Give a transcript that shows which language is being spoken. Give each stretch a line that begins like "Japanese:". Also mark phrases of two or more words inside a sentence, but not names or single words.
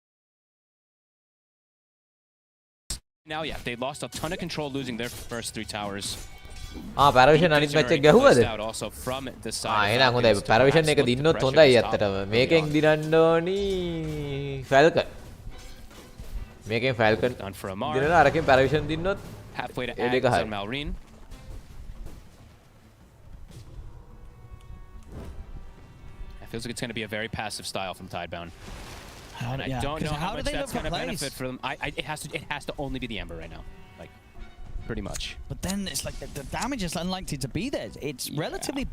English: Now, yeah, they lost a ton of control losing their first 3 towers.
Sinhala: Paravision අනිත් මැච් එක ගැහුවද?
English: Also from the side.
Sinhala: එහෙනම් හොඳයි. Paravision එක දින්නොත් හොඳයි ඇත්තටම. මේකෙන් දිනන්න ඕනි Falcon. මේකෙන් Falcon දිනලා අරකින් Paravision දින්නොත්
English: halfway to
Sinhala: ඒ දෙක
English: Ags
Sinhala: හරි.
English: on Malrine. It feels like it's going to be a very passive style from Tidebound. And I don't know how much that's going to benefit for them. It has to only be the Ember right now. Like, pretty much. But then it's like the damage is unlikely to be there.